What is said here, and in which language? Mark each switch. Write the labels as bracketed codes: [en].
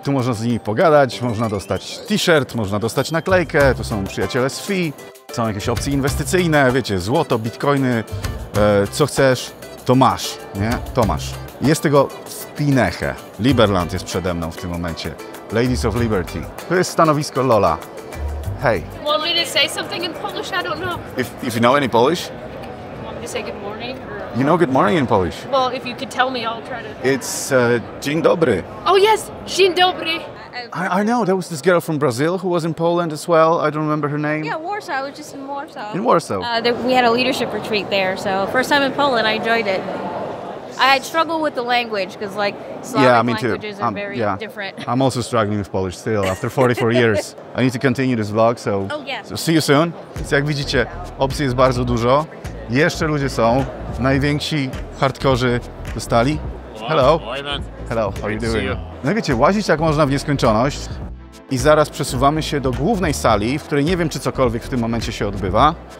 [pl] Tu można z nimi pogadać, można dostać t-shirt, można dostać naklejkę. Tu są przyjaciele z FI, są jakieś opcje inwestycyjne, wiecie, złoto, bitcoiny, co chcesz, to masz, nie? To masz. Jest tego w pinechę. Liberland jest przede mną w tym momencie. Ladies of Liberty. To jest stanowisko Lola. [en] Hey. Want me to say something in Polish? I don't know. If you know any Polish? You say good morning? Or... You know good morning in Polish? Well, if you could tell me, I'll try to... It's [pl] dzień dobry. [en] Oh yes, [pl] dzień dobry. [en] I know, there was this girl from Brazil who was in Poland as well. I don't remember her name. Yeah, Warsaw. I was just in Warsaw. In Warsaw. We had a leadership retreat there, so first time in Poland, I enjoyed it. I had struggled with the language because, like, Slavic languages are very different. I'm also struggling with Polish still after 44 years. I need to continue this vlog, so, so see you soon. [pl] Więc jak widzicie, opcji jest bardzo dużo. Jeszcze ludzie są. Najwięksi hardkorzy dostali. [en] Hello. Hello, how are you doing? [pl] No wiecie, łazić jak można w nieskończoność. I zaraz przesuwamy się do głównej sali, w której nie wiem, czy cokolwiek w tym momencie się odbywa.